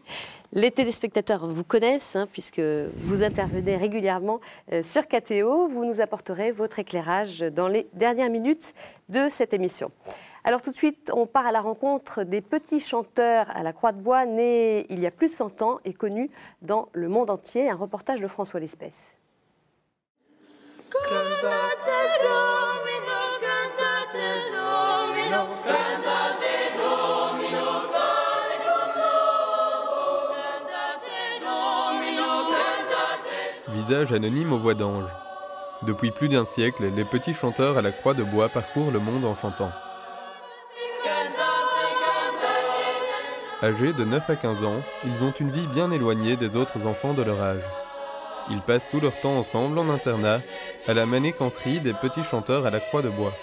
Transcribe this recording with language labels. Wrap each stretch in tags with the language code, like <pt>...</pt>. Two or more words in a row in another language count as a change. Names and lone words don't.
<fr>Les téléspectateurs vous connaissent, puisque vous intervenez régulièrement sur KTO. Vous nous apporterez votre éclairage dans les dernières minutes de cette émission. Alors tout de suite, on part à la rencontre des petits chanteurs à la Croix de Bois, nés il y a plus de 100 ans et connus dans le monde entier. Un reportage de François Lespèce.</fr> <la>Cantate Domino, cantate Domino, cantate Domino, cantate Domino, cantate.</la> <fr>Visage anonyme aux voix d'ange. Depuis plus d'un siècle, les petits chanteurs à la Croix de Bois parcourent le monde en chantant. Âgés de 9 à 15 ans, ils ont une vie bien éloignée des autres enfants de leur âge. Ils passent tout leur temps ensemble en internat, à la manécanterie des petits chanteurs à la Croix de Bois.</fr>